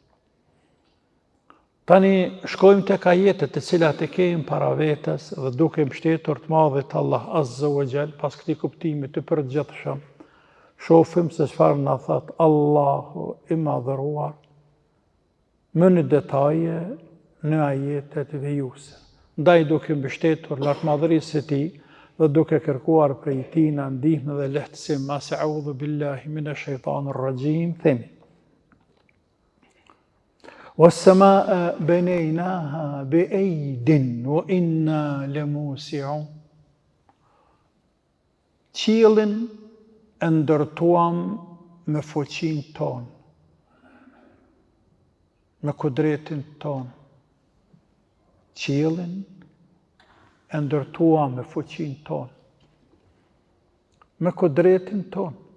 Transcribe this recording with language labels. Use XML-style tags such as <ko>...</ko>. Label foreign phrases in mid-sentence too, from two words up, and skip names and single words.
<sq>Tani shkojmë tek ajetet të cilat e kemi para vetes dhe duke mbështetur të madhit Allah</sq> <ar>عز وجل,</ar> <sq>pas këtij kuptimi të përgjithshëm, shohim se çfarë na thot Allahu i madhëruar më në detaje në ajetet vijuese. Ndaj duke mbështetur lartmadhërisë së tij dhe duke kërkuar prej tij na ndihmë dhe lehtësim, mas</sq> <ar>أعوذ بالله من الشيطان الرجيم,</ar> <sq>themi:</sq> <ar>وَالسَّمَاءَ بَنَيْنَاهَا بِأَيْدٍ وَإِنَّا لَمُوسِعُونَ.</ar> <sq>Qiellin e ndërtuam me fuqinë tonë, me kudretin tonë. Qiellin e ndërtuam me fuqinë tonë, me kudretin tonë.</sq>